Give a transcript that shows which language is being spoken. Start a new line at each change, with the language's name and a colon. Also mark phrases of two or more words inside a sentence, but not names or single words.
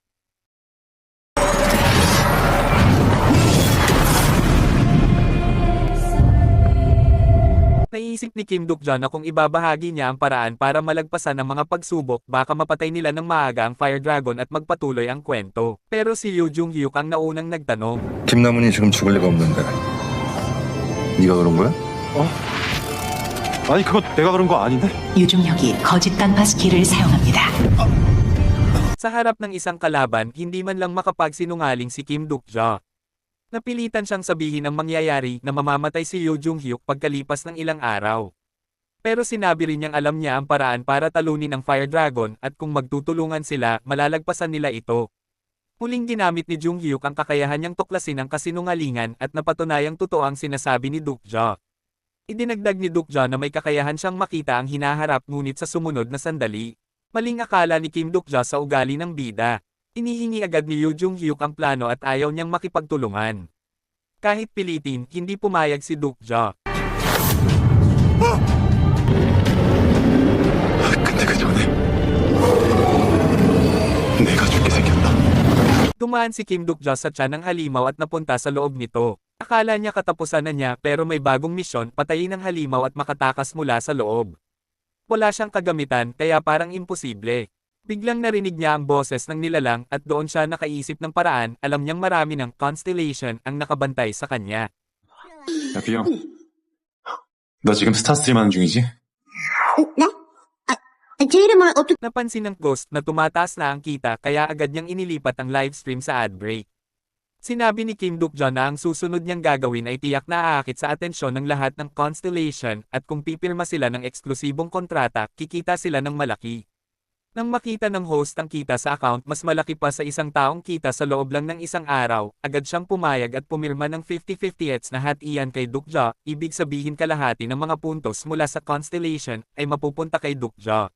Filipino: Naisip ni Kim Duk-ja na kung ibabahagi niya ang paraan para malagpasan ang mga pagsubok, baka mapatay nila ng maaga ang Fire Dragon at magpatuloy ang kwento. Pero si Yoo Jung-hyuk ang naunang nagtanong.
Korean: 김남훈이 지금 죽을 리가 없는데 네가 그런 거야? 아니 그거 내가 그런 거 아닌데? 유중혁이 거짓 단파스키를 사용합니다.
Filipino: Sa harap ng isang kalaban, hindi man lang makapagsinungaling si Kim Duk-ja. Napilitan siyang sabihin ang mangyayari na mamamatay si Yoo Jung-hyuk pagkalipas ng ilang araw. Pero sinabi rin niyang alam niya ang paraan para talunin ang Fire Dragon at kung magtutulungan sila, malalagpasan nila ito. Muling ginamit ni Jung-hyuk ang kakayahan niyang tuklasin ang kasinungalingan at napatunayang totoo ang sinasabi ni Duk-ja. Idinagdag ni Duk-ja na may kakayahan siyang makita ang hinaharap ngunit sa sumunod na sandali. Maling akala ni Kim Duk-ja sa ugali ng bida. Inihingi agad ni Yoo Jung-hyuk ang plano at ayaw niyang makipagtulungan. Kahit pilitin, hindi pumayag si Duk-ja.
Korean: 근데 그 전에 내가 죽게 생겼다.
Filipino: Dumaan si Kim Duk-ja sa tiyan ng halimaw at napunta sa loob nito. Akala niya katapusan na niya pero may bagong misyon, patayin ang halimaw at makatakas mula sa loob. Wala siyang kagamitan kaya parang imposible. Biglang narinig niya ang boses ng nilalang at doon siya nakaisip ng paraan, alam niyang marami ng Constellation ang nakabantay sa kanya.
Korean: 야 비영, 너 지금 스타스트림 하는 중이지? 네? 제 이름을 어떻게...
Filipino: Napansin ng Ghost na tumataas na ang kita kaya agad niyang inilipat ang livestream sa
English: ad break.
Filipino: Sinabi ni Kim Duk-ja na ang susunod niyang gagawin ay tiyak na aakit sa atensyon ng lahat ng Constellation at kung pipirma sila ng eksklusibong kontrata, kikita sila ng malaki. Nang makita ng host ang kita sa account mas malaki pa sa isang taong kita sa loob lang ng isang araw, agad siyang pumayag at pumirma ng 50-50 na hatian kay Duk-ja, ibig sabihin kalahati ng mga puntos mula sa Constellation ay mapupunta kay Duk-ja.